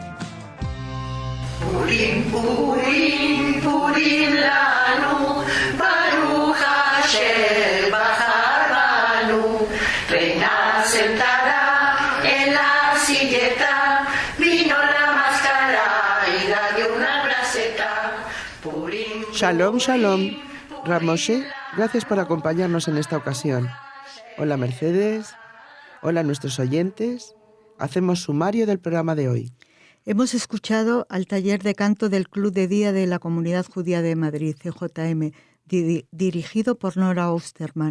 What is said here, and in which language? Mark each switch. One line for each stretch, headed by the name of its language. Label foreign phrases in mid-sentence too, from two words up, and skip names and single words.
Hebrew: פורים, פורים, פורים לנו, ברוך השם בהר באנו,
Ladino: reina sentada en la silleta, vino la máscara y la dio una braceta. Purim,
Hebrew: שלום, שלום.
Spanish: Ramoshe, gracias por acompañarnos en esta ocasión. Hola Mercedes, hola a nuestros oyentes. Hacemos sumario del programa de hoy. Hemos escuchado al taller de canto del Club de Día de la Comunidad Judía de Madrid, CJM, dirigido por Nora Osterman.